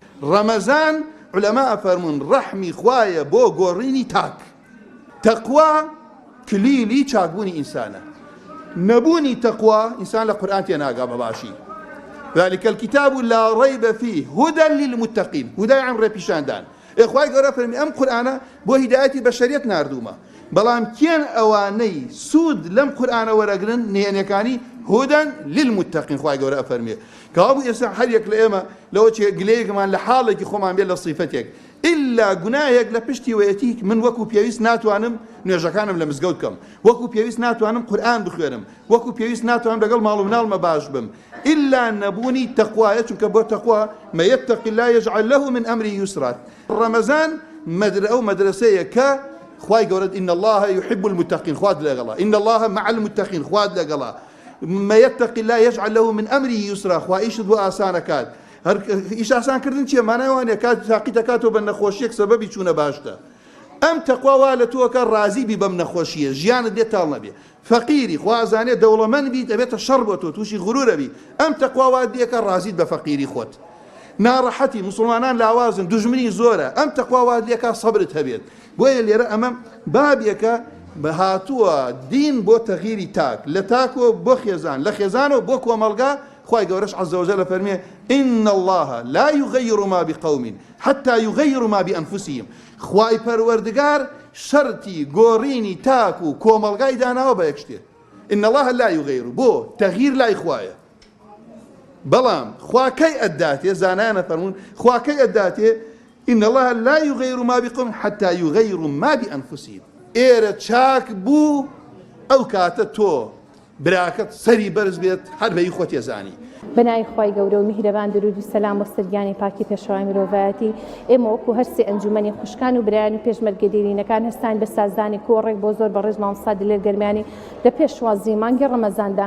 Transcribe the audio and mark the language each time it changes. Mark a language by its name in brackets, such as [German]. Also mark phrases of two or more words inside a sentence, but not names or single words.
[Central Kurdish] ڕەمەزان علەما فەرمون ڕەحمی خوایە بۆ گۆڕینی تاک. تەقوا کلیلی چاکبوونی ئینسانە. نەبوونی تەقوا ئینسان لە قورئان تێناگا بەباشی. [Arabic] ذلك الكتاب لا ريب فيه هدى للمتقين. [Central Kurdish] هدى عن ڕێپیشاندان. خوای گەورە فەرمی ئەم قورئانە بۆ هیدایەتی بەشەریەت ناردوومە. بەڵام کێن ئەوانەی سوود لەم قورئانە وەرەگرن نهێنیەکانی [Arabic] هدى للمتقين. [Central Kurdish] خوای گەورە فەرمیێ کەوابوو ئێستا هەر یەک لە ئێمە لەوە گلەیەکمان لە حاڵێکی خۆمان بێت لە صیفەتێک ئللا گوناهێک لە پشتی وەیەتی من وەکو پێویست ناتوانم نوێژەکانم لە مزگەوت بکەم، وەکو پێویست ناتوانم قورئان بخوێنم، وەکو پێویست ناتوانم لەگەڵ ماڵ و مناڵمە باش بم ئللا نەبوونی تەقوایە. چونکە بۆ تەقوا [Arabic] من يتق الله يجعل له من أمره يسرا. [Central Kurdish] ڕەمەزان ئەو مەدرسەیە کە خوای گەورە [Arabic] إن الله يحب المتقين [Central Kurdish] خواد لەگەڵا، [Arabic] إن الله مع المتقين [Central Kurdish] خواد لەگەڵا. [Arabic] من يتق الله يجعل له من أمره يسرا. [Central Kurdish] خوا ئیشت بۆ ئاسانەکات. هەر ئیش ئاسانکردن چییە؟ مانای وانە کات تاقی دەکاتەوە بە نەخۆشیەک سەبەبی چوونە باشتە. ئەم تەقوا وا لە تۆکە ڕازی بی بەم نەخۆشیە، ژیانت دێت تاڵ نەبێ. فەقیری خوا ئەزانێت دەوڵەمەند بیت ئەبێتە شەڕ بۆ تۆ، تووشی غرورە بی. ئەم تەقوا وا دێکە ڕازیت بە فەقیری خۆت. ناڕەحەتی مسلمانان لاوازن، دوژمنی زۆرە. ئەم تەقوا وا دێکە سەبرت هەبێت. بۆیە لێرە ئەمە بابیەکە بە هاتووە دین بۆ تەغییری تاک، لە تاکۆ بۆ خێزان، لە خێزانەوە بۆ کۆمەڵگا. خوای گەورەش عەزە وەجەل فەرمێ [Arabic] إن الله لا يغير ما بقوم حتى يغيروا ما بأنفسهم. [Central Kurdish] خوای پەروەردگار شەرتی گۆڕینی تاک و کۆمەڵگای داناوە بە یەک شتێ. [Arabic] إن الله لا يغير [Central Kurdish] بۆ تەغییر لای خوایە. بەڵام خوا کەی ئەداتێ؟ زانایانە فەرمون خوا کەی ئەداتێ؟ [Arabic] إن الله لا يغير ما بقوم حتى يغيروا ما بأنفسهم. [Central Kurdish] ئێرە چاک بوو ئەو کاتە تۆ براکەت سەری بەرز بێت هەر بەی خۆت ێزانی. بەناوی خوای گەورە و میهرەبان درود و سەلام و سەرگیانی پاکی پێشەوای مرۆڤایەتی. ئێمە وەکو هەر سێ ئەنجومەنی خوشکان و برایان و پێشمەرگە دێرینەکان هەستان بە سازدانی کۆڕێک بۆ زۆر بەڕێز مامۆستا دلێر گەرمیانی لە پێشوازی مانگی ڕەمەزاندا.